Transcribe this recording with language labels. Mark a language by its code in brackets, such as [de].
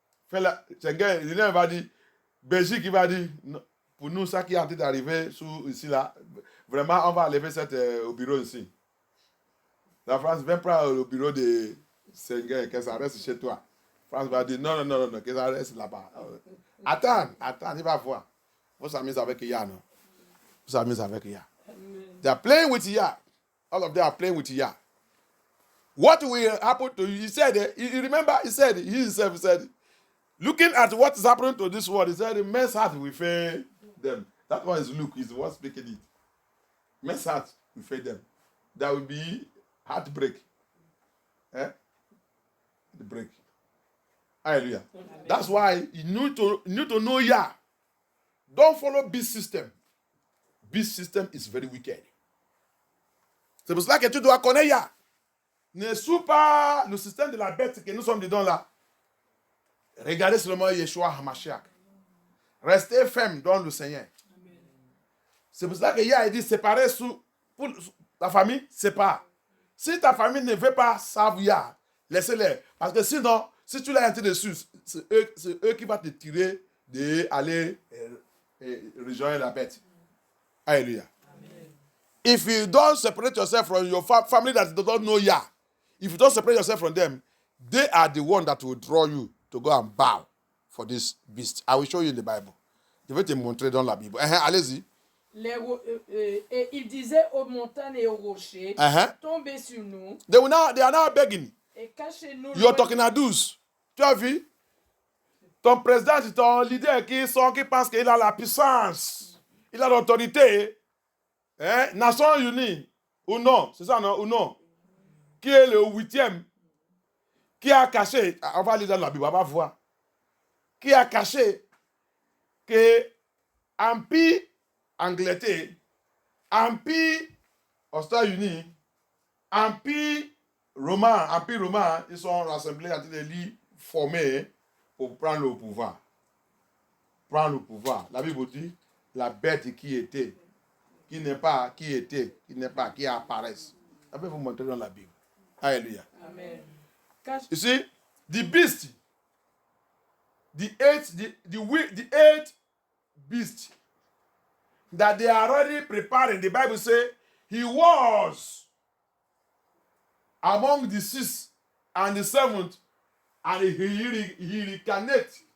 [fr] Schengen, il va dire, Belgique, il va dire, non, pour nous, ça qui est en train d'arriver ici, là, vraiment, on va lever au bureau ici. La France vient prendre le bureau de Schengen, que ça reste chez toi. France va dire, non, que ça reste là-bas. Attends, il va voir. Vous s'amusez avec Ya, non? Vous s'amusez avec Ya. [en] They are playing with Ya. All of them are playing with Ya. What will happen to you? He said, you remember, he himself said, looking at what is happening to this world, he said, men's heart will fail them. That one is Luke, he's the one speaking it. Men's heart will fail them. There will be heartbreak. The break. Hallelujah. Amen. That's why you need to know Ya. Don't follow beast system. Beast system is very wicked. [fr] C'est pour cela que tu dois connaître Ya. Ne suis pas le système de la bête que nous sommes dedans là. Regardez seulement Yeshua HaMashiach. Restez ferme dans le Seigneur. Amen. C'est pour cela que Ya dit séparer pour ta famille, sépare. Si ta famille ne veut pas savoir Ya, laissez-les. Parce que sinon, si tu l'as entré dessus, c'est eux qui vont te tirer d'aller rejoindre la bête. Alléluia. Amen. If you don't separate yourself from your family that don't know Ya, if you don't separate yourself from them, they are the one that will draw you to go and bow for this beast. I will show you in the Bible. Je vais te montrer dans la Bible. Allez-y. Et il disait aux montagnes et aux rochers, tombez sur nous. [en] They are now begging. [fr] Et cachez-nous. [en] You're talking [fr] à 12. Tu as vu? Ton président, c'est ton leader qui pense qu'il a la puissance. Il a l'autorité. Nations Unies. Ou non? C'est ça, non? Ou non? Qui est le 8e? Qui a caché, on va lire dans la Bible, on va voir. Qui a caché que Empire Angleterre, Empire aux États-Unis, Empire romain, ils sont rassemblés entre les lits formés pour prendre le pouvoir. Prendre le pouvoir. La Bible dit, la bête qui était, qui n'est pas, qui était, qui n'est pas, qui apparaît. Je vais vous montrer dans la Bible. Alléluia. Amen. [en] You see, the beast, the eight beast that they are already preparing. The Bible says he was among the 6th and the 7th, and he reincarnated.